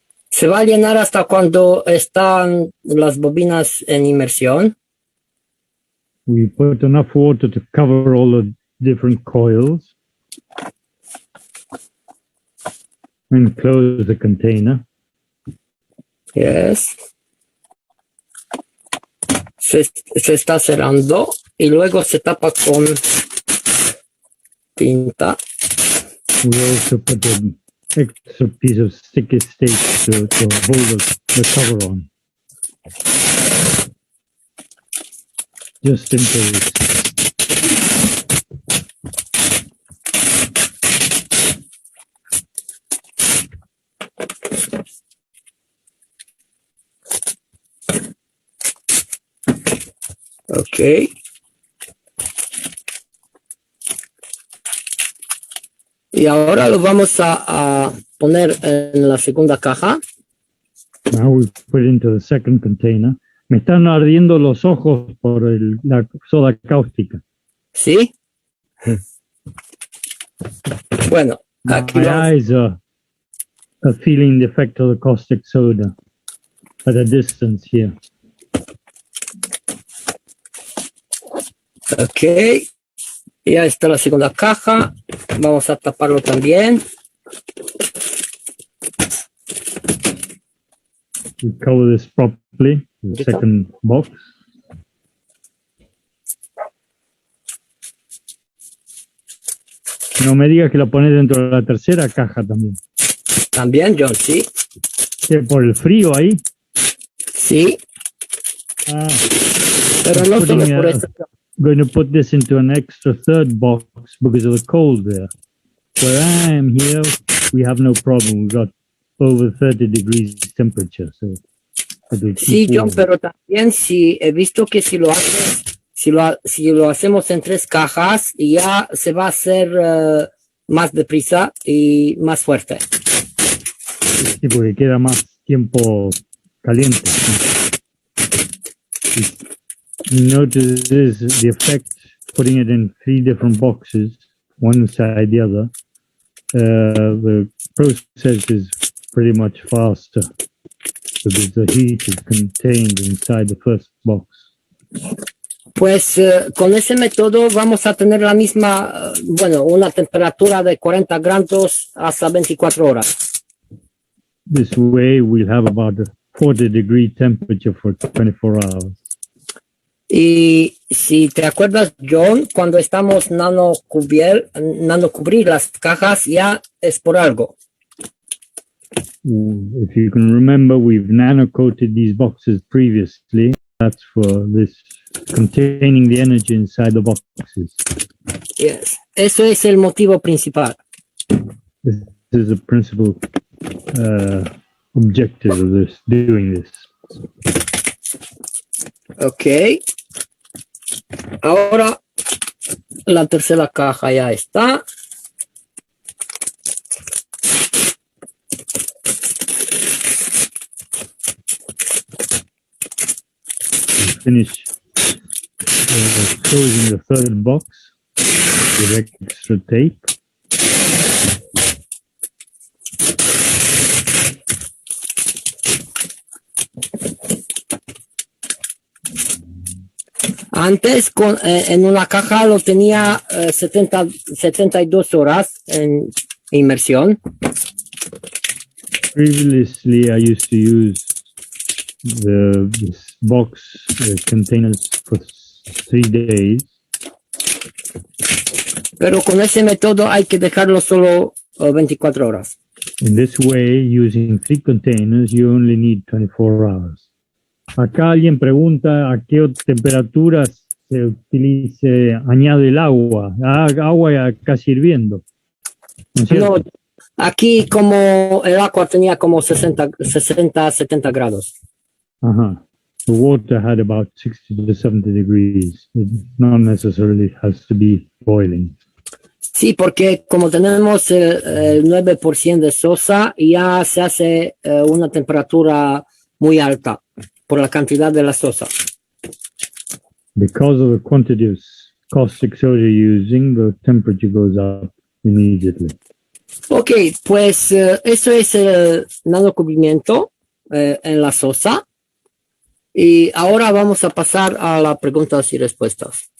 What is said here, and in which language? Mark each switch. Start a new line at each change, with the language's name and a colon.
Spanish: Se va a llenar hasta cuando están las bobinas en inmersión.
English: We put enough water to cover all the different coils and close the container. Yes. Se está cerrando y luego se tapa con tinta. We also put an extra piece of sticky tape to hold the cover on. Just in case. Ok.
Spanish: Y ahora lo vamos a poner en la segunda caja.
English: Now we put it into the second container.
Spanish: Me están ardiendo los ojos por la soda cáustica. ¿Sí? Bueno, aquí
English: My eyes are feeling the effect of the caustic soda at a distance here.
Spanish: Ok. Ya está la segunda caja. Vamos a taparlo también.
English: We cover this properly, the second box.
Spanish: No me digas que lo pones dentro de la tercera caja también. También, John, sí. ¿Qué, por el frío ahí? Sí. Ah, Pero no solo por eso.
English: going to put this into an extra third box because of the cold there. Where I am here, we have no problem. We've got over 30 degrees temperature. So
Spanish: sí, John, pero también sí he visto que si lo haces, si lo hacemos en 3 cajas, ya se va a hacer más deprisa y más fuerte. Sí, porque queda más tiempo caliente.
English: Notice the effect putting it in 3 different boxes, one inside the other. The process is pretty much faster because the heat is contained inside the first box.
Spanish: Pues con ese método vamos a tener la misma, una temperatura de 40 grados hasta 24 horas.
English: This way we'll have about a 40-degree temperature for 24 hours.
Spanish: Y si te acuerdas, John, cuando estamos nano cubrir las cajas ya es por algo.
English: If you can remember, we've nano-coated these boxes previously. That's for this containing the energy inside the boxes. Yes.
Spanish: Eso es el motivo principal.
English: This is the principal objective of this, doing this. Ok.
Spanish: Ahora la tercera caja ya está.
English: Finish closing the third box with extra tape.
Spanish: Antes en una caja lo tenía 72 horas en inmersión.
English: Previously, I used to use this box containers for 3 days.
Spanish: Pero con ese método hay que dejarlo solo 24 horas.
English: In this way, using 3 containers, you only need 24 hours.
Spanish: Acá alguien pregunta a qué temperatura se añade el agua. Agua ya casi hirviendo. ¿No es cierto? No, aquí como el agua tenía como 60, 70 grados. Uh-huh.
English: The water had about 60 to 70 degrees. It not necessarily has to be boiling.
Spanish: Sí, porque como tenemos el 9% de sosa, ya se hace una temperatura muy alta por la cantidad de la sosa.
English: Because of the quantity of caustic soda you're using, the temperature goes up immediately.
Spanish: Ok, pues eso es el nanocubrimiento en la sosa. Y ahora vamos a pasar a las preguntas y respuestas.